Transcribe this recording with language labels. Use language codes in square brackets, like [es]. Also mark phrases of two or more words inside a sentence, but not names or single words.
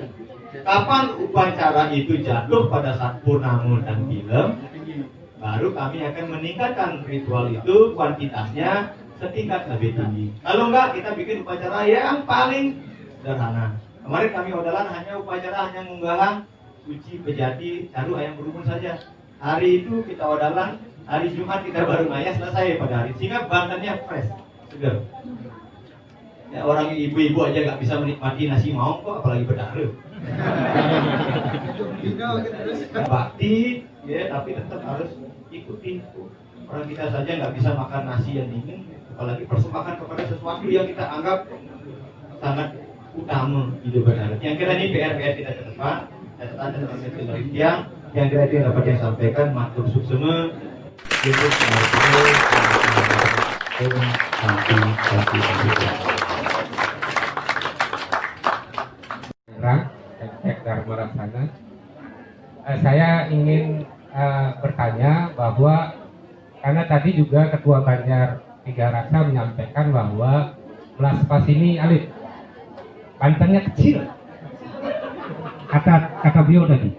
[id] Kapan upacara itu jatuh pada saat purnama dan film, baru kami akan meningkatkan ritual itu kuantitasnya setingkat lebih tinggi. Kalau enggak, kita bikin upacara yang paling sederhana. Kemarin kami odalan hanya upacara hanya ngunggahan suci, bejati, caru, ayam berumun saja. Hari itu kita odalan, hari Jumat kita baru ngayah selesai pada hari. Sehingga bantannya fresh, segar. Ya, orang ibu-ibu aja nggak bisa menikmati nasi maung kok, apalagi bedara. Bakti, ya, tapi tetap harus ikuti. Orang kita saja nggak bisa makan nasi yang dingin, apalagi persembahan kepada sesuatu yang kita anggap sangat utama hidup bedara. Yang kira ini PR kita ke depan, catatan dan penelitian. Yang kira itu dapat saya sampaikan, [ban] matur suksema untuk [id] saya ingin bertanya bahwa karena tadi juga Ketua Banjar Tiga Raksa menyampaikan bahwa Melaspas ini alit, bantannya kecil, kata beliau tadi.